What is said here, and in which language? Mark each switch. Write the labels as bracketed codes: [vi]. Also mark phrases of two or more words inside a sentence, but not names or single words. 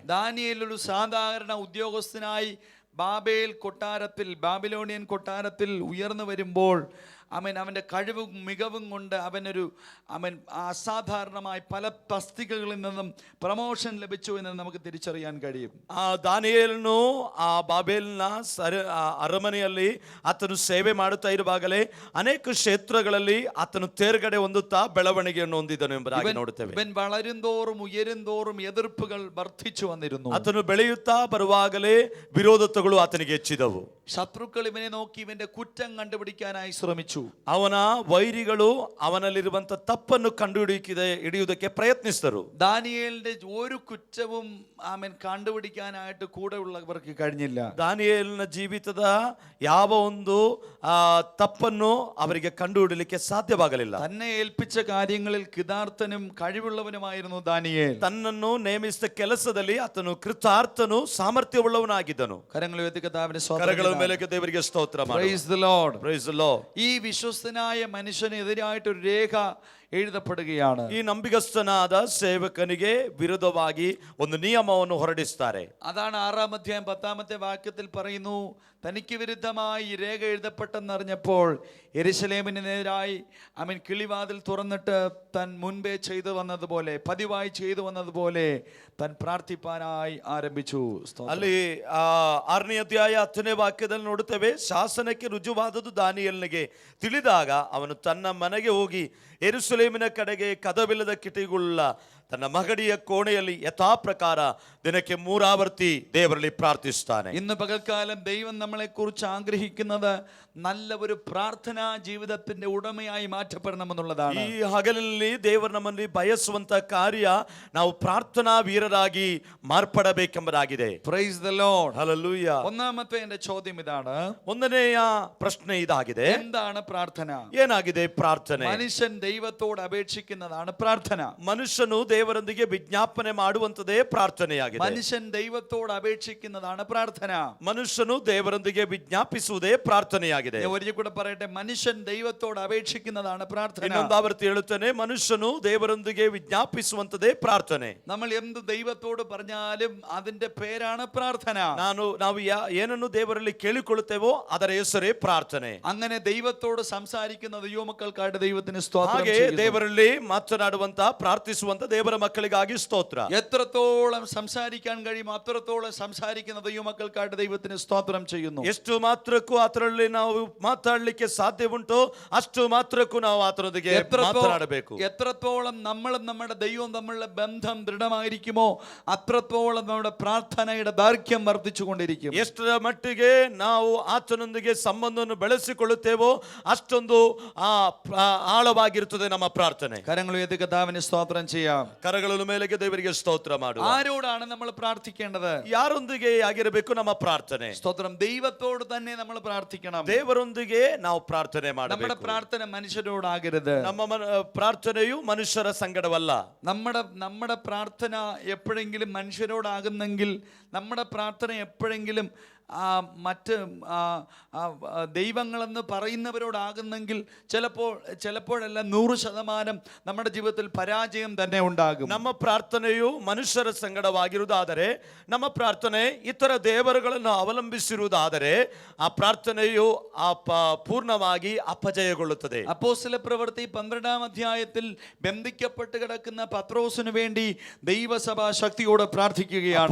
[ml] ദാനിയേൽ ഒരു സാധാരണ ഉദ്യോഗസ്ഥനായി ബാബിലോണിയൻ കൊട്ടാരത്തിൽ ഉയർന്നു വരുമ്പോൾ അവൻ്റെ കഴിവും മികവും കൊണ്ട് അവൻ അസാധാരണമായി പല തസ്തികകളിൽ നിന്നും പ്രമോഷൻ ലഭിച്ചു എന്ന് നമുക്ക് തിരിച്ചറിയാൻ കഴിയും. [kn] ಆ ದಾನಿಯೇಲನು ಆ ಬಾಬೆಲಿನ ಅರಮನೆಯಲ್ಲಿ ಆತನು ಸೇವೆ ಮಾಡುತ್ತಾ ಇರುವಾಗಲೇ ಅನೇಕ ಕ್ಷೇತ್ರಗಳಲ್ಲಿ ಆತನು ತೇರ್ಗಡೆ ಹೊಂದುತ್ತಾ ಬೆಳವಣಿಗೆಯನ್ನು ಹೊಂದಿದನು ಎಂಬುದಾಗಿ ನೋಡುತ್ತೇವೆ. [ml] ഇവൻ വളരുന്തോറും ഉയരുന്തോറും എതിർപ്പുകൾ വർദ്ധിച്ചു വന്നിരുന്നു. [kn] ಆತನು ಬೆಳೆಯುತ್ತಾ ಬರುವಾಗಲೇ ವಿರೋಧತೆಗಳು ಆತನಿಗೆ ಹೆಚ್ಚಿದವು. [ml] ശത്രുക്കൾ ഇവനെ നോക്കി ഇവന്റെ കുറ്റം കണ്ടുപിടിക്കാനായി ശ്രമിച്ചു. [kn] ಅವನ ವೈರಿಗಳು ಅವನಲ್ಲಿರುವಂತ ತಪ್ಪನ್ನು ಹಿಡಿಯುವುದಕ್ಕೆ ಪ್ರಯತ್ನಿಸಿದರು. [ml] ദാനിയേലിന്റെ ഒരു കുറ്റവും കണ്ടുപിടിക്കാനായിട്ട് കൂടെ ഉള്ളവർക്ക് കഴിഞ്ഞില്ല. [kn] ದಾನಿಯೇಲನ ಜೀವಿತದ ಯಾವ ಒಂದು ತಪ್ಪನ್ನು ಅವರಿಗೆ ಕಂಡುಹಿಡಲಿಕ್ಕೆ ಸಾಧ್ಯವಾಗಲಿಲ್ಲ. [ml] തന്നെ ഏൽപ്പിച്ച കാര്യങ്ങളിൽ കൃതാർത്ഥനും കഴിവുള്ളവനുമായിരുന്നു ദാനിയേൽ. [kn] ತನ್ನನ್ನು ನೇಮಿಸಿದ ಕೆಲಸದಲ್ಲಿ ಆತನು ಕೃತಾರ್ಥನು ಸಾಮರ್ಥ್ಯವುಳ್ಳವನಾಗಿದ್ದನು. [ml] കരങ്ങൾ ഉയർത്തി കർത്താവിനെ [kn] ಕರಗಳ ಮೇಲೆ ದೇವರಿಗೆ ಸ್ತೋತ್ರ ಮಾಡಿ. [en] Praise the Lord. Praise the Lord. [ml] ഈ വിശ്വസ്തനായ മനുഷ്യനെതിരായിട്ട് ഒരു രേഖ എഴുതപ്പെടുകയാണ്. [kn] ಈ ನಂಬಿಗಸ್ತನಾದ ಸೇವಕನಿಗೆ ವಿರುದ್ಧವಾಗಿ ಒಂದು ನಿಯಮವನ್ನು ಹೊರಡಿಸುತ್ತಾರೆ. [ml] അതാണ് 6-ാം അധ്യായം 10-ാമത്തെ വാക്യത്തിൽ പറയുന്നു, തനിക്ക് വിരുദ്ധമായി ഈ രേഖ എഴുതപ്പെട്ടെന്നറിഞ്ഞപ്പോൾ യെരൂശലേമിനെതിരായി കിളിവാതിൽ തുറന്നിട്ട് താൻ മുൻപേ ചെയ്തു വന്നതുപോലെ, പതിവായി ചെയ്തു വന്നതുപോലെ താൻ പ്രാർത്ഥിപ്പാനായി ആരംഭിച്ചു. [kn] ಅಲ್ಲಿ 6ನೇ ಅಧ್ಯಾಯ 10ನೇ ವಾಕ್ಯದಲ್ಲಿ ನೋಡುತ್ತೇವೆ, ಶಾಸನಕ್ಕೆ ರುಜುವಾದದ್ದು ದಾನಿಯೇಲನಿಗೆ ತಿಳಿದಾಗ ಅವನು ತನ್ನ ಮನೆಗೆ ಹೋಗಿ ಯೆರೂಸಲೇಮಿನ ಕಡೆಗೆ ಕದವಿಲ್ಲದ ಕಿಟಿಗುಳ್ಳ ತನ್ನ ಮಗಡಿಯ ಕೋಣೆಯಲ್ಲಿ ಯಥಾ ಪ್ರಕಾರ ದಿನಕ್ಕೆ 3 ಆವರ್ತಿ ದೇವರಲ್ಲಿ ಪ್ರಾರ್ಥಿಸುತ್ತಾನೆ. [ml] ഇന്ന് പകൽക്കാലം ദൈവം നമ്മളെ കുറിച്ച് ആഗ്രഹിക്കുന്നത് നല്ല ഒരു പ്രാർത്ഥനാ ജീവിതത്തിന്റെ ഉടമയായി മാറ്റപ്പെടണമെന്നുള്ളതാണ്. [kn] ಈ ಹಗಲಿನಲ್ಲಿ ದೇವರು ನಮ್ಮಲ್ಲಿ ಬಯಸುವಂತ ಕಾರ್ಯ ನಾವು ಪ್ರಾರ್ಥನಾ ವೀರರಾಗಿ ಮಾರ್ಪಡಬೇಕೆಂಬುದಾಗಿದೆ. [en] Praise the Lord. Hallelujah. [ml] ഒന്നാമത്തെ എന്റെ ചോദ്യം ഇതാണ്, [kn] ಒಂದನೆಯ ಪ್ರಶ್ನೆ ಇದಾಗಿದೆ, [ml] എന്താണ് പ്രാർത്ഥന? [kn] ಏನಾಗಿದೆ ಪ್ರಾರ್ಥನೆ? [ml] മനുഷ്യൻ ദൈവത്തോട് അപേക്ഷിക്കുന്നതാണ് പ്രാർത്ഥന. [kn] ಮನುಷ್ಯನು ದೇವರೊಂದಿಗೆ ವಿಜ್ಞಾಪನೆ ಮಾಡುವಂತದೇ ಪ್ರಾರ್ಥನೆಯಾಗಿದೆ. [ml] മനുഷ്യൻ ദൈവത്തോട് അപേക്ഷിക്കുന്നതാണ് പ്രാർത്ഥന. [kn] ಮನುಷ್ಯನು ದೇವರೊಂದಿಗೆ ವಿಜ್ಞಾಪಿಸುವುದೇ ಪ್ರಾರ್ಥನೆಯಾಗಿದೆ. [ml] ഒരിക്കൽ കൂടെ പറയട്ടെ, മനുഷ്യൻ ദൈവത്തോട് അപേക്ഷിക്കുന്നതാണ് പ്രാർത്ഥന. [kn] ಇನ್ನೊಂದು ಆವರ್ತಿ ಹೇಳುತ್ತೇನೆ, ಮನುಷ್ಯನು ದೇವರೊಂದಿಗೆ ವಿಜ್ಞಾಪಿಸುವಂತದೇ ಪ್ರಾರ್ಥನೆ. [ml] നമ്മൾ എന്ത് ദൈവത്തോട് പറഞ്ഞാലും അതിന്റെ പേരാണ് പ്രാർത്ഥന. [kn] ನಾವು ಏನನ್ನು ದೇವರಲ್ಲಿ ಕೇಳಿಕೊಳ್ಳುತ್ತೇವೋ ಅದರ ಹೆಸರೇ ಪ್ರಾರ್ಥನೆ. [ml] അങ്ങനെ ദൈവത്തോട് സംസാരിക്കുന്ന ദൈവമക്കൾക്കായിട്ട് ദൈവത്തിന് സ്തോത്രം [kn] ಹಾಗೆ [ml] ചെയ്യുന്നു. [kn] ದೇವರಲ್ಲಿ ಮಾತನಾಡುವಂತ ಪ್ರಾರ್ಥಿಸುವಂತ ದೇವರ ಮಕ್ಕಳಿಗಾಗಿ ಸ್ತೋತ್ರ. [ml] എത്രത്തോളം സംസാരിക്കാൻ കഴിയും അത്രത്തോളം സംസാരിക്കുന്ന ദൈവമക്കൾക്കായിട്ട് ദൈവത്തിന് സ്തോത്രം ചെയ്യുന്നു. [kn] ಎಷ್ಟು ಮಾತ್ರಕ್ಕೂ ಅದರಲ್ಲಿ ನಾವು ಮಾತಾಡಲಿಕ್ಕೆ ಸಾಧ್ಯ ಉಂಟು ಅಷ್ಟು ಮಾತ್ರಕ್ಕೂ ನಾವು ಆತನೊಂದಿಗೆ ಮಾತನಾಡಬೇಕು. [ml] എത്രത്തോളം നമ്മളും നമ്മുടെ ദൈവവും തമ്മിലുള്ള ബന്ധം ദൃഢമായിരിക്കുമോ അത്രത്തോളം നമ്മുടെ പ്രാർത്ഥനയുടെ ദൈർഘ്യം വർദ്ധിച്ചുകൊണ്ടിരിക്കും. [kn] ಎಷ್ಟರ ಮಟ್ಟಿಗೆ ನಾವು ಆತನೊಂದಿಗೆ ಸಂಬಂಧವನ್ನು ಬೆಳೆಸಿಕೊಳ್ಳುತ್ತೇವೋ ಅಷ್ಟೊಂದು ಆಳವಾಗಿರುತ್ತದೆ ನಮ್ಮ ಪ್ರಾರ್ಥನೆ. [ml] കരങ്ങൾ ഉയർത്തി കർത്താവിന് സ്തോത്രം ചെയ്യാം. [kn] ಕರಗಳ ಮೇಲೆಗೆ ದೇವರಿಗೆ ಸ್ತೋತ್ರ ಮಾಡು. [ml] ആരോടാണ് നമ്മൾ പ്രാർത്ഥിക്കേണ്ടത്? [kn] ಯಾರೊಂದಿಗೆ ಆಗಿರಬೇಕು ನಮ್ಮ ಪ್ರಾರ್ಥನೆ? [ml] സ്തോത്രം. ദൈവത്തോട് തന്നെ നമ്മൾ പ്രാർത്ഥിക്കണം. [kn] ದೇವರೊಂದಿಗೆ ನಾವು ಪ್ರಾರ್ಥನೆ ಮಾಡಬೇಕು. [ml] നമ്മുടെ പ്രാർത്ഥന മനുഷ്യരോടാകരുത്. [kn] ನಮ್ಮ ಪ್ರಾರ್ಥನೆಯು ಮನುಷ್ಯರ ಸಂಗಡವಲ್ಲ. [ml] നമ്മുടെ പ്രാർത്ഥന എപ്പോഴെങ്കിലും മനുഷ്യരോടാകുന്നെങ്കിൽ, നമ്മുടെ പ്രാർത്ഥന എപ്പോഴെങ്കിലും മറ്റ് ദൈവങ്ങളെന്ന് പറയുന്നവരോടാകുന്നെങ്കിൽ ചിലപ്പോഴെല്ലാം 100% നമ്മുടെ ജീവിതത്തിൽ പരാജയം തന്നെ ഉണ്ടാകും. [kn] ನಮ್ಮ ಪ್ರಾರ್ಥನೆಯು ಮನುಷ್ಯರ ಸಂಗಡವಾಗಿರುವುದಾದರೆ, ನಮ್ಮ ಪ್ರಾರ್ಥನೆ ಇತರ ದೇವರುಗಳನ್ನು ಅವಲಂಬಿಸಿರುವುದಾದರೆ ಆ ಪ್ರಾರ್ಥನೆಯು പൂർണ്ണವಾಗಿ ಅಪಜಯಗೊಳ್ಳುತ್ತದೆ. [ml] അപ്പോസ്തല പ്രവൃത്തി 12-ാം അധ്യായത്തിൽ ബന്ധിക്കപ്പെട്ട് കിടക്കുന്ന പത്രോസിനു വേണ്ടി ദൈവസഭ ശക്തിയോടെ പ്രാർത്ഥിക്കുകയാണ്.